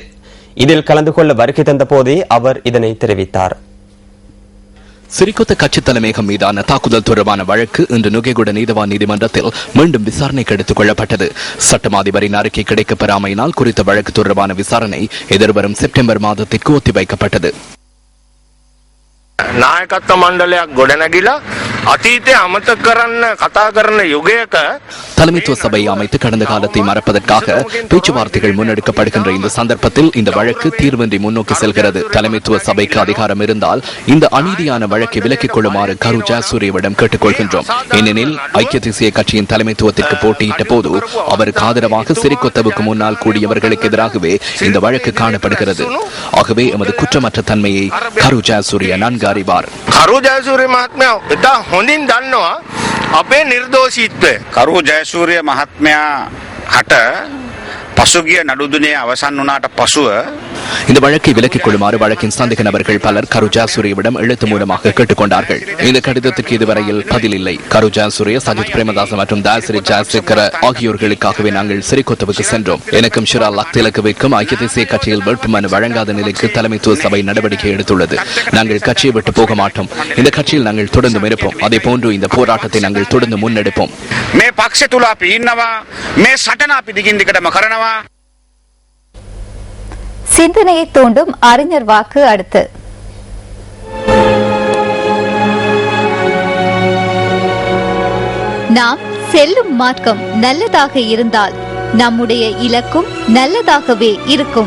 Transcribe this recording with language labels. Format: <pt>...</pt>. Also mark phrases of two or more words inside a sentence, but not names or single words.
<ta>இதில் கலந்து கொள்ள வருகை தந்த போதே அவர் இதனை தெரிவித்தார். சிறிகொத்த கட்சி தலைமையகம் மீதான தாக்குதல் தொடர்பான வழக்கு இன்று நுகேகுட நீதவான் நீதிமன்றத்தில் மீண்டும் விசாரணைக்கு எடுத்துக் கொள்ளப்பட்டது. சட்டம் அதிபரின் அறிக்கை கிடைக்கப்பெறாமையினால் குறித்த வழக்கு தொடர்பான விசாரணை எதிர்வரும் செப்டம்பர் மாதத்திற்கு ஒத்திவைக்கப்பட்டது.</ta> <si>නායකත්ව මණ්ඩලයක් ගොඩනැගිලා අතීතය අමතක කරන්න කතා කරන යුගයක</si> <ta>தலைமைத்துவ சபையை அமைத்து கடந்த காலத்தை மறப்பதற்காக பேச்சுவார்த்தைகள் முன்னெடுக்கப்படுகின்ற இந்த சந்தர்ப்பத்தில் இந்த வழக்கு தீர்வின்றி முன்னோக்கி செல்கிறது. தலைமைத்துவ சபைக்கு அதிகாரம் இருந்தால் இந்த அநீதியான வழக்கை விலக்கிக் கொள்ளுமாறு கரு ஜாசூரியவிடம் கேட்டுக்கொள்கின்றோம். ஏனெனில் ஐக்கிய தேசிய கட்சியின் தலைமைத்துவத்திற்கு போட்டியிட்ட போது அவருக்கு ஆதரவாக சிறிகொத்தவுக்கு முன்னால் கூடியவர்களுக்கு எதிராகவே இந்த வழக்கு காணப்படுகிறது. ஆகவே எமது குற்றமற்ற தன்மையை கரு ஜாசூரிய நன்கு அறிவார்.</ta> <si>කරු ජයසූරිය මහත්මයා ඉතා හොඳින් දන්නවා අපේ නිර්දෝෂීත්වය. කරු ජයසූරිය මහත්මයා හට පසුගිය නඩුදුනේ අවසන් වුණාට පසුව</si> <ta>இந்த வழக்கை விலக்கிக் கொள்ளுமாறு வழக்கின் சந்தேக நபர்கள் பலர் கரு ஜாசூரியவிடம் எழுத்து மூலமாக கேட்டுக்கொண்டார்கள். இந்த கடிதத்துக்கு இதுவரையில் பதில் இல்லை. கரு ஜாசூரிய, சஜித் பிரேமதாச மற்றும் தாசிரி ஜாசிகர ஆகியோர்களுக்காகவே நாங்கள் சிறிகொத்தவுக்கு சென்றோம். எனக்கும் ஷிரா லக்திலக்குவிற்கும் ஐக்கிய தேசிய கட்சியில் வேட்புமனு வழங்காத நிலைக்கு தலைமைத்துவ சபை நடவடிக்கை எடுத்துள்ளது. நாங்கள் கட்சியை விட்டு போக மாட்டோம். இந்த கட்சியில் நாங்கள் தொடர்ந்து இருப்போம். அதே போன்று இந்த போராட்டத்தை நாங்கள் தொடர்ந்து முன்னெடுப்போம்.</ta> <si>මේ පක්ෂ තුල අපි ඉන්නවා. මේ සටන අපි දිගින් දිගටම කරනවා.</si> <ta>சிந்தனையை தூண்டும் அறிஞர் வாக்கு அடுத்து. நாம் செல்லும் மார்க்கம் நல்லதாக இருந்தால் நம்முடைய இலக்கும் நல்லதாகவே இருக்கும்.</ta>